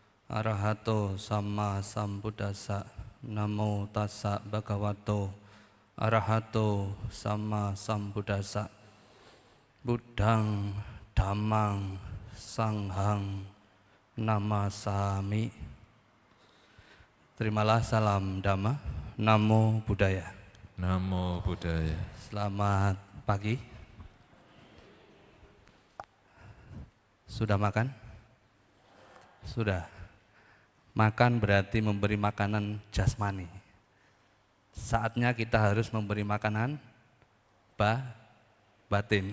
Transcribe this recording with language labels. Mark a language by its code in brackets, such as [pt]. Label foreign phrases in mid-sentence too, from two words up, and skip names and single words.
[pi] Arahato Sama Sambuddhassa. Namo tassa bhagavato arahato sama sambuddhassa. Buddhang dhammang sanghang namasami. [id] Terimalah salam Dhamma. [pi] Namo Buddhaya. Namo Buddhaya. [id] Selamat pagi. Sudah makan? Sudah. Makan berarti memberi makanan jasmani. Saatnya kita harus memberi makanan batin.